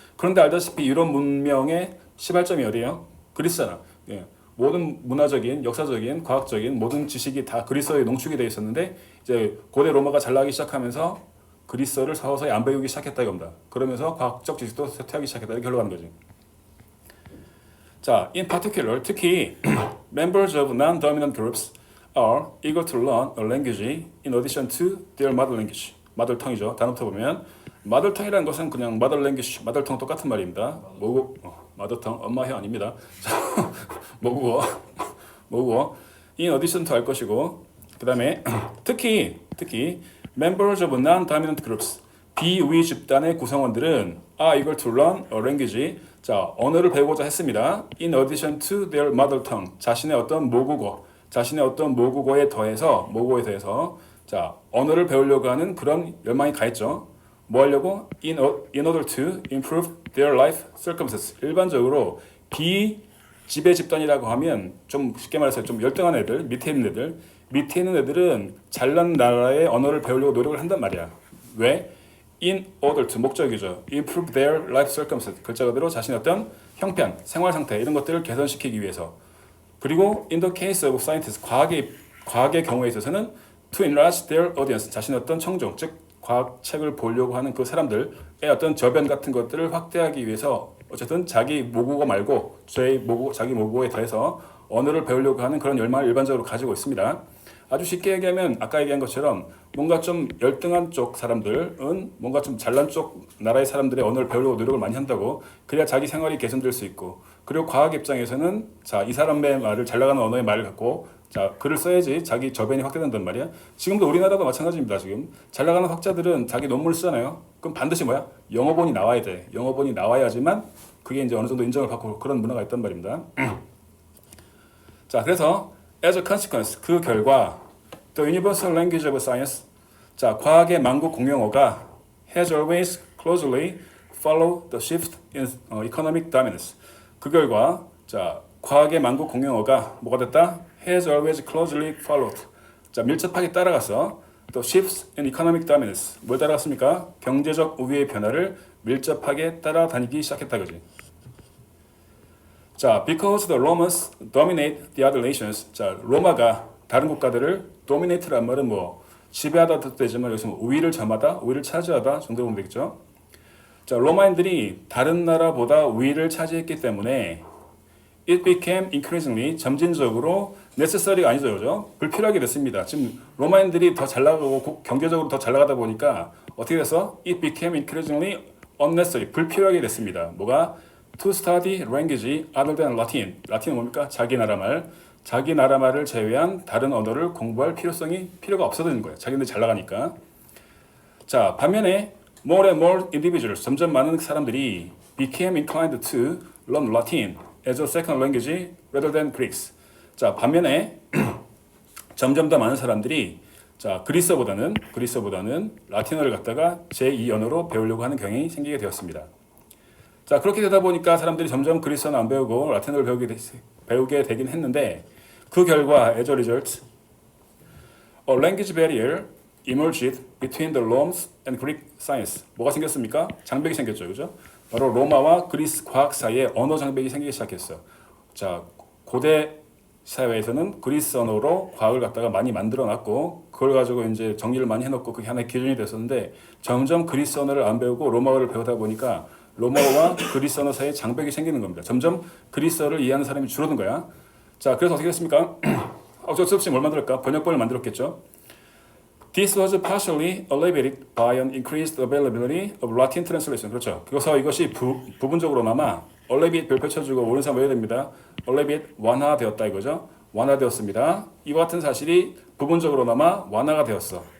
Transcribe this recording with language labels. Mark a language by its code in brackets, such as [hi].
[ko] 그런데 알다시피 유럽 문명의 시발점이 어디예요? 그리스잖아. 예. 모든 문화적인, 역사적인, 과학적인 모든 지식이 다 그리스어에 농축이 되어 있었는데 이제 고대 로마가 잘 나가기 시작하면서 그리스어를 서서히 안 배우기 시작했다 이겁니다. 그러면서 과학적 지식도 쇠퇴하기 시작했다 이렇게 흘러가는 거지. [en] 자, in particular, [ko] 특히 [en] members of non-dominant groups are eager to learn a language in addition to their mother language. mother tongue이죠. [ko] 단어부터 보면 mother tongue이라는 것은 그냥 mother language, mother tongue 똑같은 말입니다. mother tongue, 엄마 혀 아닙니다. 모국어. [en] in addition to [ko] 할 것이고 그 다음에 특히 [en] members of non-dominant groups [ko] 비우위 집단의 구성원들은 [en] are eager to learn a language [ko] 자, 언어를 배우고자 했습니다. [en] In addition to their mother tongue. [ko] 자신의 어떤 모국어에 더해서 자, 언어를 배우려고 하는 그런 열망이 가했죠. 뭐 하려고? [en] In order to improve their life circumstances. [ko] 일반적으로 비지배 집단이라고 하면 좀 쉽게 말해서 좀 열등한 애들, 밑에 있는 애들은 잘난 나라의 언어를 배우려고 노력을 한단 말이야. 왜? [en] In order to [ko] 목적이죠. [en] Improve their life circumstances. [ko] 글자 그대로 자신의 어떤 형편, 생활 상태 이런 것들을 개선시키기 위해서. [en] 그리고 in the case of scientists, [ko] 과학의 경우에 있어서는 [en] to enlarge their audience. [ko] 자신의 어떤 청중, 즉 과학책을 보려고 하는 그 사람들의 어떤 저변 같은 것들을 확대하기 위해서 어쨌든 자기 모국어 말고 자기 모국어에 더해서 언어를 배우려고 하는 그런 열망을 일반적으로 가지고 있습니다. 아주 쉽게 얘기하면 아까 얘기한 것처럼 뭔가 좀 열등한 쪽 사람들은 뭔가 좀 잘난 쪽 나라의 사람들의 언어를 배우려고 노력을 많이 한다고. 그래야 자기 생활이 개선될 수 있고, 그리고 과학 입장에서는 자, 이 사람의 말을, 잘 나가는 언어의 말을 갖고 자, 글을 써야지 자기 저변이 확대된단 말이야. 지금도 우리나라도 마찬가지입니다. 지금 잘 나가는 학자들은 자기 논문을 쓰잖아요. 그럼 반드시 뭐야? 영어본이 나와야 돼. 영어본이 나와야지만 그게 이제 어느 정도 인정을 받고 그런 문화가 있단 말입니다. [en] 자, 그래서 as a consequence, [ko] 그 결과 [en] the universal language of science, [ko] 자, 과학의 만국 공용어가 [en] has always closely followed the shift in economic dominance. [ko] 그 결과 자, 과학의 만국 공용어가 뭐가 됐다? [en] has always closely followed. [ko] 자, 밀접하게 따라가서 [en] the shifts in economic dominance. [ko] 뭘 따라갔습니까? 경제적 우위의 변화를 밀접하게 따라다니기 시작했다 그지. [en] 자, because the Romans dominate the other nations. [ko] 자, 로마가 다른 국가들을 dominate란 말은 뭐 지배하다 뜻도 되지만 여기서 뭐 우위를 점하다, 우위를 차지하다 정도로 보면 되겠죠. 자, 로마인들이 다른 나라보다 우위를 차지했기 때문에 [en] it became increasingly [ko] 점진적으로 necessary가 아니죠, 그죠? 불필요하게 됐습니다. 지금 로마인들이 더 잘 나가고 경제적으로 더 잘 나가다 보니까 어떻게 돼서 [en] it became increasingly unnecessary [ko] 불필요하게 됐습니다. 뭐가? [en] To study language other than Latin. [ko] 라틴은 뭡니까? 자기 나라 말을 제외한 다른 언어를 공부할 필요가 없어지는 거예요. 자기네들 잘 나가니까. [en] 자, 반면에 more and more individuals, [ko] 점점 많은 사람들이 [en] became inclined to learn Latin as a second language rather than Greeks. [ko] 자, 반면에 점점 더 많은 사람들이 자, 그리스어보다는 라틴어를 갖다가 제2 언어로 배우려고 하는 경향이 생기게 되었습니다. 자, 그렇게 되다 보니까 사람들이 점점 그리스어는 안 배우고 라틴어를 배우게 되긴 했는데 그 결과 [en] as a result, a language barrier emerged between the Romans and Greek science. [ko] 뭐가 생겼습니까? 장벽이 생겼죠, 그죠? 바로 로마와 그리스 과학 사이에 언어 장벽이 생기기 시작했어. 자, 고대 사회에서는 그리스 언어로 과학을 갖다가 많이 만들어놨고 그걸 가지고 이제 정리를 많이 해놓고 그게 하나의 기준이 됐었는데 점점 그리스 언어를 안 배우고 로마어를 배우다 보니까 로마어와 그리스 언어 사이에 장벽이 생기는 겁니다. 점점 그리스어를 이해하는 사람이 줄어든 거야. 자, 그래서 어떻게 됐습니까? 어쩔 수 없이 뭘 만들었까? 번역본을 만들었겠죠. [en] This was partially alleviated by an increased availability of Latin translation. [ko] 그렇죠. 그래서 이것이 부분적으로나마 alleviate 별 펼쳐주고 모르는 사람 외워야 됩니다. alleviate 완화되었다 이거죠. 완화되었습니다. 이와 같은 사실이 부분적으로나마 완화가 되었어.